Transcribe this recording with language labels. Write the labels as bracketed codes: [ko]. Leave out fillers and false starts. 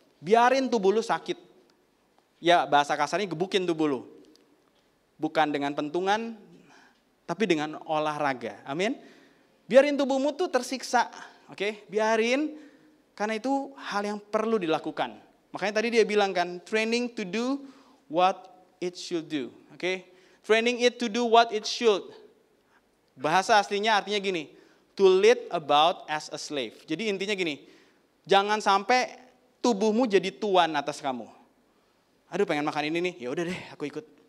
[id] Biarin tubuh lu sakit. Ya, bahasa kasarnya gebukin tubuh lu. Bukan dengan pentungan, tapi dengan olahraga. Amin. Biarin tubuhmu tuh tersiksa. Oke, biarin, karena itu hal yang perlu dilakukan. Makanya tadi dia bilang kan, [en] training to do what it should do. Oke, training it to do what it should. [id] Bahasa aslinya artinya gini, [en] to lead about as a slave. [id] Jadi intinya gini, jangan sampai tubuhmu jadi tuan atas kamu. Aduh, pengen makan ini nih, ya udah deh, aku ikut.